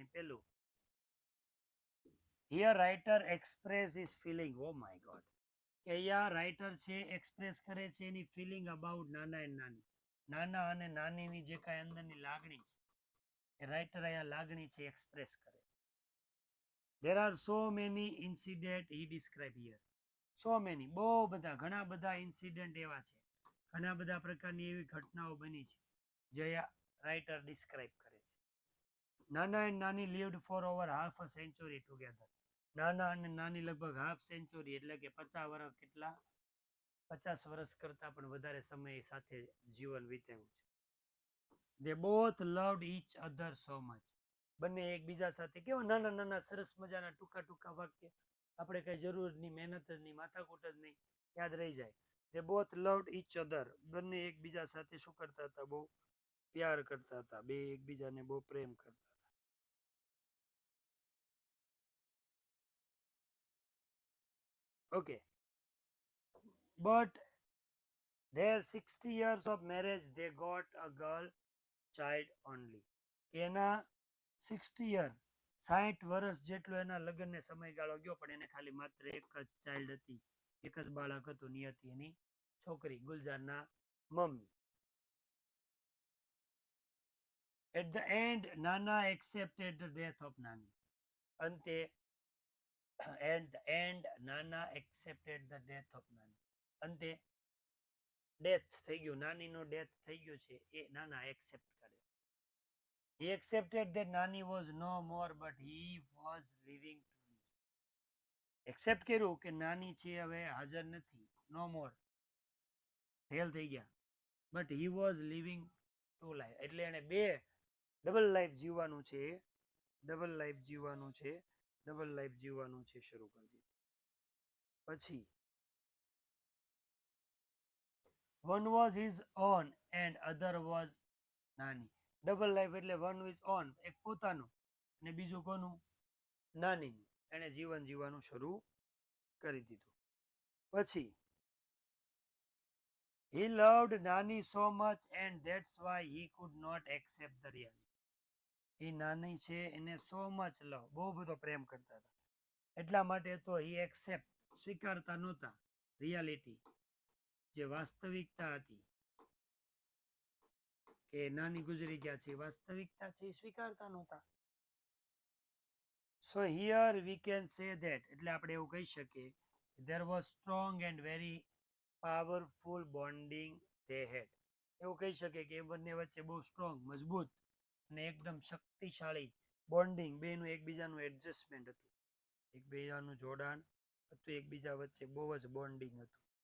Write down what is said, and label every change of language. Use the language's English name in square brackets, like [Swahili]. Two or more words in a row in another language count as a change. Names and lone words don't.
[Gujarati] પેલું, [English] here writer express is feeling, oh my god, [Gujarati] કે અહીંયા રાઇટર છે એક્સપ્રેસ કરે છે એની [English] feeling about [Gujarati] નાના એન્ડ નાની. નાના અને નાનીની જે કાંઈ અંદરની લાગણી છે એ રાઇટર અહીંયા લાગણી છે એક્સપ્રેસ કરે. [English] There are so many incident he describe here. So many, [Gujarati] બહુ બધા, ઘણા બધા ઇન્સિડન્ટ એવા છે, ઘણા બધા પ્રકારની એવી ઘટનાઓ બની છે જે રાઇટર ડિસ્ક્રાઇબ કરે છે. [English] નાના એન્ડ નાની lived for over half a century together. [Gujarati] નાના અને નાની લગભગ [English] half century [Gujarati] એટલે કે 50 વર્ષ, કેટલા 50 વર્ષ કરતા પણ વધારે સમય સાથે જીવન વિતાવ્યું છે. [English] They both loved each other so much. [Gujarati] બંને એકબીજા સાથે કેવા નાના નાના સરસ મજાના ટૂંકા ટૂંકા વાક્ય, આપણે કઈ જરૂર નહીં, મહેનત જ નહીં, માથાકૂટ જ નહીં, યાદ રહી જાય. [English] They both loved each other. [Gujarati] બંને એકબીજા સાથે શું કરતા હતા? બહુ પ્યાર કરતા હતા, બે એકબીજાને બહુ પ્રેમ કરતા હતા. [English] Okay, but their 60 years of marriage they got a girl child only. [Gujarati] એના 60 year, 60 વર્ષ જેટલો એના લગ્નને સમયગાળો ગયો પણ એને ખાલી માત્ર એક જ ચાઇલ્ડ હતી, એક જ બાળક હતું, નિયતિ એની છોકરી, ગુલજારના મમ્મી. [English] At the end, Nana accepted the death of Nani. અંતે at the end, Nana accepted the death of Nani. [Gujarati] અંતે ડેથ થઈ ગયું, નાનીનો ડેથ થઈ ગયો છે એ નાના એક્સેપ્ટ કર્યો. [English] He accepted that Nani was no more but he was living to live. [Gujarati] એક્સેપ્ટ કર્યું કે નાની છે હવે હાજર નથી, [English] no more, [Gujarati] ફેલ થઈ ગયા, [English] but he was living to life, [Gujarati] એટલે એને બે [English] double life [Gujarati] જીવવાનું છે, [English] double life [Gujarati] જીવવાનું છે, [English] double life [Gujarati] જીવવાનું છે શરૂ કરી દીધું. [English] પછી one was his own and other was નાની. double life [Gujarati] એટલે [English] one is own, [Gujarati] એક પોતાનું, અને બીજું કોનું? નાનીનું. એને જીવન જીવવાનું શરૂ કરી દીધું. [English] પછી he loved Nani so much and that's why he could not accept the reality. [Gujarati] એ નાની છે એને [English] so much love, [Gujarati] બહુ બધો પ્રેમ કરતા હતા, એટલા માટે તો [English] he accept, [Gujarati] સ્વીકારતા નહોતા રિયાલિટી, જે વાસ્તવિકતા હતી કે નાની ગુજરી ગયા છે, વાસ્તવિકતા છે એ સ્વીકારતા નહોતા. [English] So here we can say that, [Gujarati] એટલે આપણે એવું કહી શકીએ, [English] there was strong and very powerful bonding they had. [Gujarati] એવું કહી શકીએ કે એ બંને વચ્ચે બહુ સ્ટ્રોંગ, મજબૂત અને એકદમ શક્તિશાળી બોન્ડિંગ, બેનું એકબીજાનું એડજસ્ટમેન્ટ હતું, એકબીજાનું જોડાણ હતું એકબીજા વચ્ચે બહુ જ બોન્ડિંગ હતું.